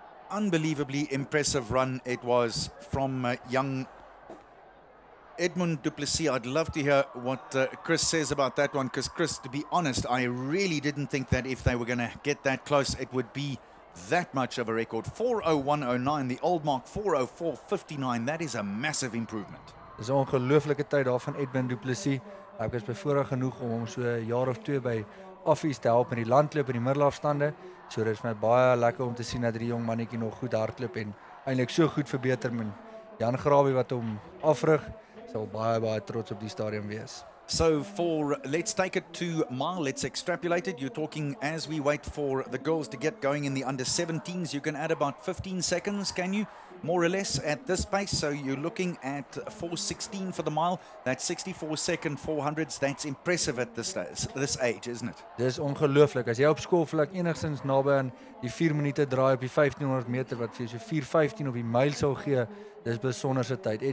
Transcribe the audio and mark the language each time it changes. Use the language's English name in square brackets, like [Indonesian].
[English] Unbelievably impressive run it was from young Edmund Du Plessis. I'd love to hear what Chris says about that one, because Chris, to be honest, I really didn't think that if they were going to get that close, it would be that much of a record. 4:01:09, the old mark 4:04:59. That is a massive improvement. [Afrikaans] Dis 'n ongelooflike tyd daar van Edmund Du Plessis. Ek is bevoorreg genoeg om hom so 'n jaar of 2 by Affies te help in die landloop en die middelafstande. So dit is my baie lekker om te sien dat die jong mannetjie nog goed hardloop en eintlik so goed verbeter met Jan Grabie wat hom afrig. Sal baie trots op die stadium wees. [English] So let's take it to mile, let's extrapolate it. You're talking as we wait for the girls to get going in the under 17s. You can add about 15 seconds, can you? More or less at this pace. So you're looking at 4:16 for the mile. That's 64-second 400s. That's impressive at this age, isn't it? [Afrikaans] Dis ongelooflik. As jy op skoolvlak enigstens naby aan die 4 minute draai op die 1500 meter wat vir jou so 4:15 op die myl sou gee, dis besonderse tyd.